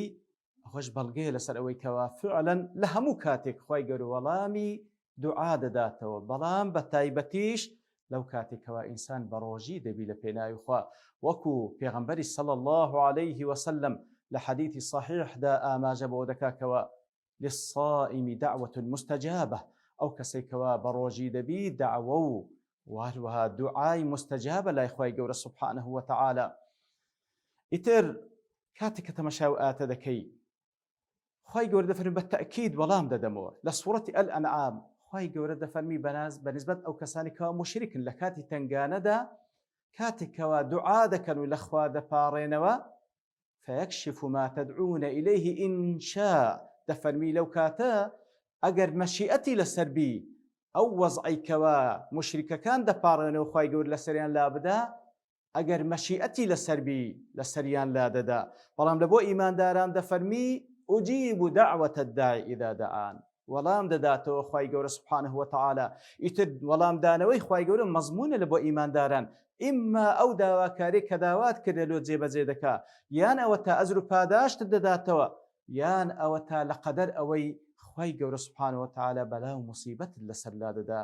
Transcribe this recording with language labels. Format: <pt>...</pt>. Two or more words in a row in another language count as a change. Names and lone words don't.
<ckb>ئەوەش بەڵگەیە لەسەر ئەوەی کەوا فعلەن لە هەموو کاتێک خوای گەورە وەڵامی دوعا دەداتەوە، بەڵام بە تایبەتیش لەو کاتێکەوە ئینسان بەڕۆژی دەبی لە پێناوی خوا، وەکو پێغەمبەری</ckb> <ar>صلی الله عليه وسلم</ar> <ckb>لە حەدیثی صحیحدا ئاماژە بۆ دەکاتەوە</ckb> <ar>للصائم دعوة مستجابة،</ar> <ckb>ئەو کەسێکەوە بەڕۆژی دەبی دعوە و واروها دوعای مستجابە لای خوای گەورە</ckb> <ar>سبحانه وتعالى.</ar> <ckb>ئیتر کاتێک کە تەماشای ئاەتە دەکەی خوای گەورە دەفەرمی بە تەئکید وەڵام دەدەمەوە لە سوورەتی ئەلئەنعام. خوای گەورە دەفەرمی بەنسبەت ئەو کەسانی کەوا مشرکن لە کاتی تنگانەدا کاتێکەوە دوعا دەکەن و لەخوا دەپاڕێنەوە</ckb> <ar>فيكشف ما تدعون إليه إن شاء،</ar> <ckb>دەفەرمی لەو کاتە ئەگەر مەشیئەتی لەسەر بی ئەو وەزعی کەوا مشریکەکان دەپاڕێنەوە خوای گەورە لەسەریان لا بدا، ئەگەر مەشیئەتی لەسەر بی لەسەریان لا دەدا. بەڵام لە بۆ ئیمانداران دەفەرمی</ckb> <ar>أجيب دعوة الداعي إذا دعان،</ar> <ckb>وەڵام دەداتەوە خوای گەورە</ckb> <ar>سبحانه وتعالى.</ar> <ckb>ئیتر وەڵام دانەوەی خوای گەورە مەزمونە لە بۆ ئیمانداران، ئیمما ئەو داواکاری کە داوات کردە لۆ جێبەجێ دەکا، یان ئەوە تا ئەزر و پاداشت دەداتەوە، یان ئەوە تا لە قەدەر ئەوەی خوای گەورە</ckb> <ar>سبحانه وتعالى</ar> <ckb>بەلا و موسیبەت لەسەر لا دەدا.</ckb>